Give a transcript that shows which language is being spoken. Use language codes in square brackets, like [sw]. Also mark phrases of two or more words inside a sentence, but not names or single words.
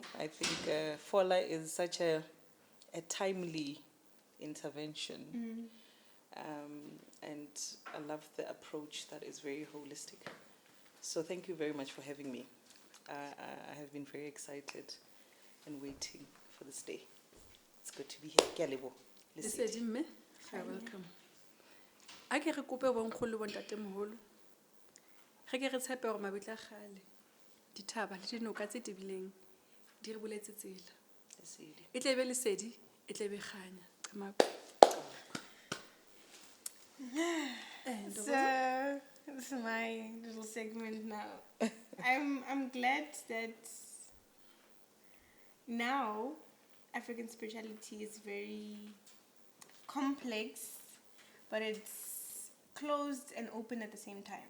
[en] I think Fola is such a timely intervention. And I love the approach that is very holistic. So thank you very much for having me. I have been very excited and waiting for this day. It's good to be here. [nso] Ke a leboha. Listen. Lesedi mme, [en] you're welcome. [nso] A ke re kope bonkgolo le bontatemoholo. Ge ke re tshepe gore mabitla a kgale, dithaba le dinoka tse tebileng di re boletse tsela. Lesedi. E tle be lesedi, e tle be kganya. Qhamako. [en] So this is my little segment now. I'm glad that now African spirituality is very complex, but it's closed and open at the same time.